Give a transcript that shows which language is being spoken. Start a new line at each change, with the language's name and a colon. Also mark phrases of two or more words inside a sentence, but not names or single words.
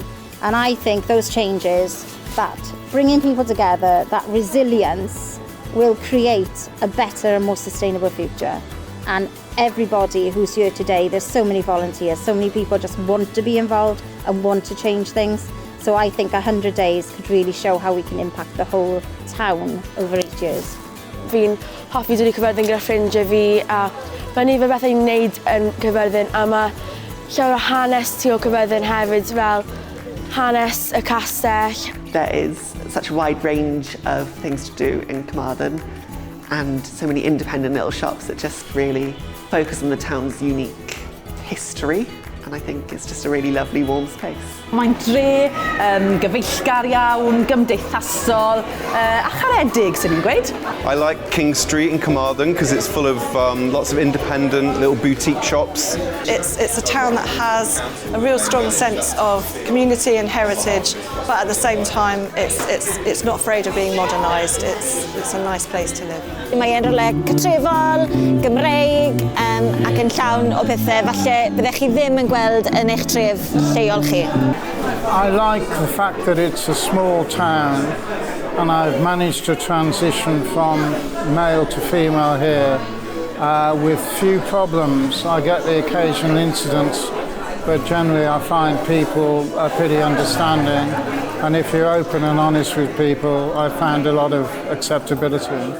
English: And I think those changes, that bringing people together, that resilience will create a better and more sustainable future. And everybody who's here today, there's so many volunteers, so many people just want to be involved and want to change things. So I think 100 days could really show how we can impact the whole town over 8 years.
Welsh: Fi'n hoffi dod i Carmarthen gyda ffrindiau fi a mae nifer bethau i'n wneud yn Carmarthen a mae llawer o hanes tu o Carmarthen hefyd fel hanes y castell.
English: There is such a wide range of things to do in Carmarthen and so many independent little shops that just really focus on the town's unique history. And I think it's just a really lovely, warm space.
Welsh: Mae'n dre gyfeillgar iawn, gymdeithasol a charedig, sy'n ni'n gweud.
English: I like King Street in Carmarthen because it's full of lots of independent little boutique shops. It's a town that has a real strong sense of community and heritage, but at the same time it's not afraid of being modernised. It's a nice place to live.
Welsh: Mae'n rhywle cytrefol, Gymreig ac yn llawn o bethau falle byddech chi ddim yn gweld yn eich tref lleol chi.
English: I like the fact that it's a small town and I've managed to transition from male to female here with few problems. I get the occasional incidents, but generally I find people are pretty understanding, and if you're open and honest with people, I found a lot of acceptability.